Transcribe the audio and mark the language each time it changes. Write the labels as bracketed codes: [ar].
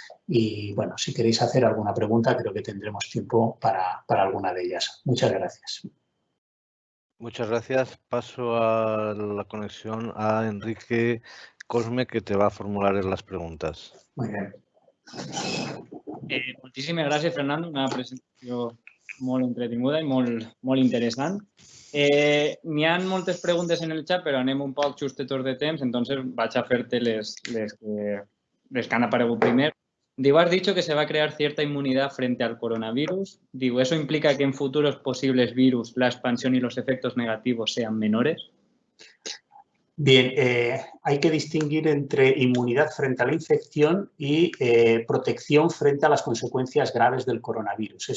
[es] Y bueno, si queréis hacer alguna pregunta, creo que tendremos tiempo para alguna de ellas. Muchas gracias. Muchas gracias. Paso a la conexión a Enrique Cosme, que te va a formular las preguntas. Muy bien. [ca] Moltíssimes gràcies, Fernando. Una presentació molt entretinguda i molt interessant. N'hi ha moltes preguntes en el xat, però anem un poc justetos de temps, entonces vaig a fer-te les que han aparegut primer. [es] Digo, has dicho que se va a crear cierta inmunidad frente al coronavirus. Digo, ¿eso implica que en futuros posibles virus la expansión y los efectos negativos sean menores? Bien, hay que distinguir entre inmunidad frente a la infección y protección frente a las consecuencias graves del coronavirus.